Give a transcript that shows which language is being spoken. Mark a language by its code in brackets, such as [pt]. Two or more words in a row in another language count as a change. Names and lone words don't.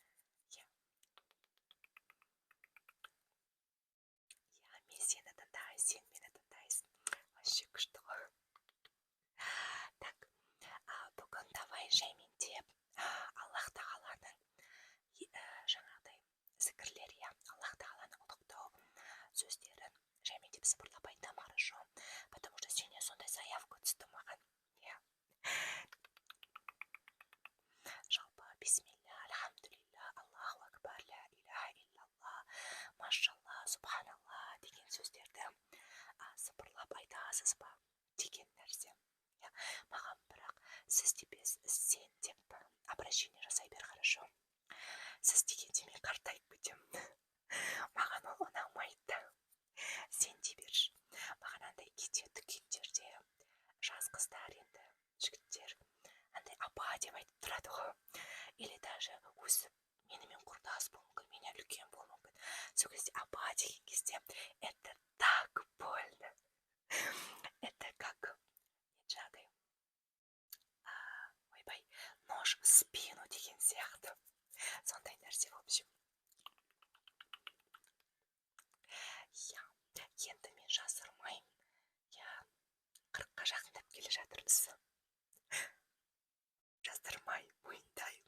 [kk] Мен сені тыңдаймын, сен мені тыңдайсың. Вообще күшті ғой. Так, бүгін давай жаймендеп Аллах тағаланың жаңағыдай зікірлер, Аллах тағаланың ұлықтау сөздерін жаймендеп сыбырлап айтам, хорошо? [ru] Потому что [kk] сенен сондай заявка түсті маған. Жалпы [ar] بسم الله، الحمد لله، الله أكبر، لا إله إلا الله, ما شاء الله، سبحان الله [kk] деген сөздерді сыбырлап айтасыз ба деген нәрсе. Маған бірақ сіз деп сен деп обращение жасай бер, хорошо? Сіз дегенде мен қартайып кетемін. Маған ол ұнамайды. Сен дей берші. Маған андай кейде дүкендерде жас қыздар, енді жігіттер андай апа деп айтып тұрады ғой. [ru] Или даже [kk] өзі менімен құрдас болуы мүмкін, менен үлкен болуы мүмкін. Сол кезде апа деген кезде [ru] это так больно. Это как [kk] жаңағыдай ойбай, [ru] нож в спину [kk] деген сияқты. Сондай нәрсе, [ru] в общем. [kk] Енді мен жасырмаймын. 40-қа жақындап келе жатырмыз. Жасырмай, мойындаймын.